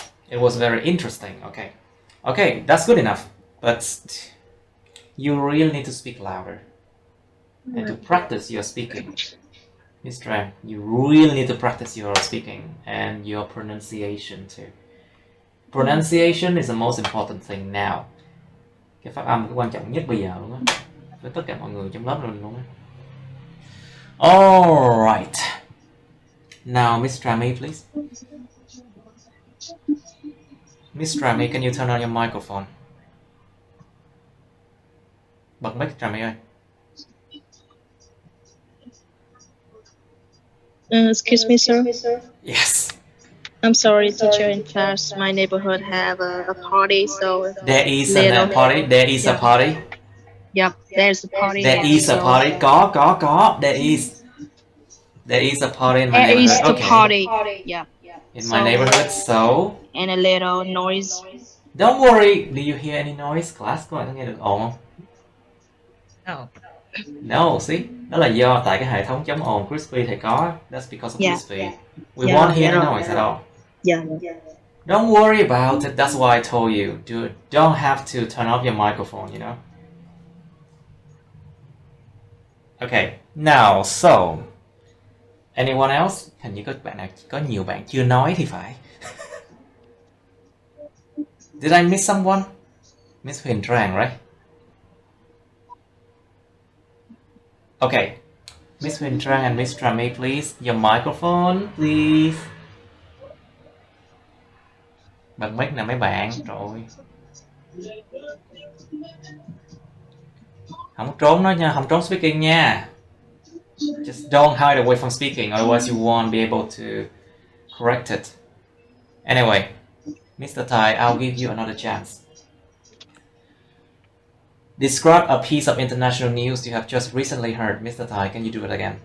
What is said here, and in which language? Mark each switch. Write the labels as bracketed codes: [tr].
[en] It was very interesting. Okay. Okay, that's good enough. But you really need to speak louder. And to practice your speaking. Miss Tran, you really need to practice your speaking and your pronunciation too. Pronunciation is the most important thing now. [vi] Cái phát âm cái quan trọng nhất bây giờ luôn á. Với tất cả mọi người trong lớp rồi luôn á. [en] Alright. Now, Miss Trami, please. Miss Trami, can you turn on your microphone? [vi] Bật mic Trami ơi. [en] Excuse me, sir. Yes. I'm sorry, teacher in class. My neighborhood have a party, so There is a party. There is a party. Yep, there's a party. There is a party. Có. There is a party in my There is neighborhood. the Okay. party. Yeah. In my neighborhood, so. And a little noise. Don't worry. Do you hear any noise? [vi] Class có bạn có nghe được ồn không? [en] No. No, see? [vi] Đó là do tại cái hệ thống chống ồn Crispy thì có. [en] That's because of Yeah. Crispy. We won't hear any noise at all. Yeah. Don't worry about it. That's why I told you. Don't have to turn off your microphone, you know? Okay, now, so. Anyone else? [vi] Hình như có nhiều bạn chưa nói thì phải. [en] Did I miss someone? Miss Huyền Trang, right? Okay. Miss Huyền Trang and Miss Trame, please. Your microphone, please. [vi] Bật mic nè mấy bạn. Trời ơi. Không trốn nó nha, không trốn speaking nha. [en] Just don't hide away from speaking, otherwise you won't be able to correct it. Anyway, Mr. Tai, I'll give you another chance. Describe a piece of international news you have just recently heard. Mr. Tai, can you do it again?